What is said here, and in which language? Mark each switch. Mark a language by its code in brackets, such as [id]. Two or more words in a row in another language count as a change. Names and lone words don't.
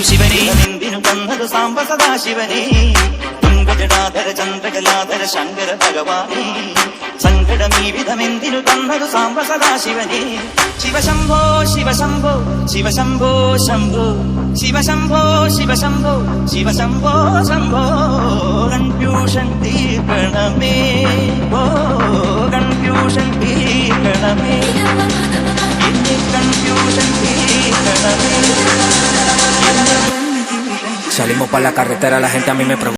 [ml] ശിവനെ എന്തിനു തന്നത് സാംബ സദാശിവനെ തുംഗജടാധര ചന്ദ്രകലാധര ശങ്കര ഭഗവാനെ സങ്കടമീ വിധമെന്തിനു തന്നത് സാംബ സദാശിവനെ ശിവശംഭോ ശിവശംഭോ ശിവശംഭോ ശംഭോ ശിവശംഭോ ശിവശംഭോ ശിവശംഭോ ശംഭോ കൺഫ്യൂഷൻ തീർക്കണമേ ഓ കൺഫ്യൂഷൻ തീർക്കണമേ എന്നെ കൺഫ്യൂഷൻ തീർക്കണമേ. [es] Salimos pa' la carretera, la gente a mí me pregunta